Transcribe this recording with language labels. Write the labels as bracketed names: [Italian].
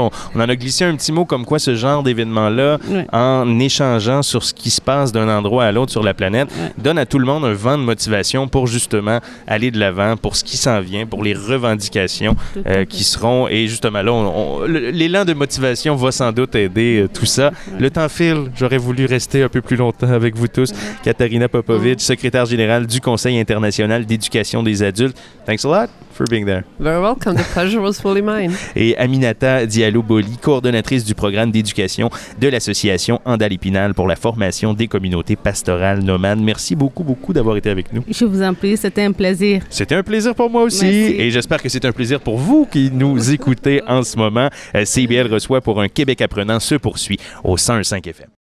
[French] On en a glissé un petit mot comme quoi ce genre d'événement-là, en échangeant sur ce qui se passe d'un endroit à l'autre sur la planète, donne à tout le monde un vent de motivation pour justement aller de l'avant, pour ce qui s'en vient, pour les revendications qui seront. Et justement là, l'élan de motivation va sans doute aider tout ça. Le temps file. J'aurais voulu rester un peu plus longtemps avec vous tous. Katarina Popovic, secrétaire générale du Conseil international d'éducation des adultes. [English] Thanks a lot for being there. Very welcome. The pleasure was fully mine. [French] Et Aminata Diallo-Boli, coordonnatrice du programme d'éducation de l'association Andal Épinal pour la formation des communautés pastorales nomades. Merci beaucoup d'avoir été avec nous. Je vous en prie, c'était un plaisir. C'était un plaisir pour moi aussi. Merci. Et j'espère que c'est un plaisir pour vous qui nous écoutez en ce moment. CIBL reçoit pour un Québec apprenant se poursuit au 101.5 FM.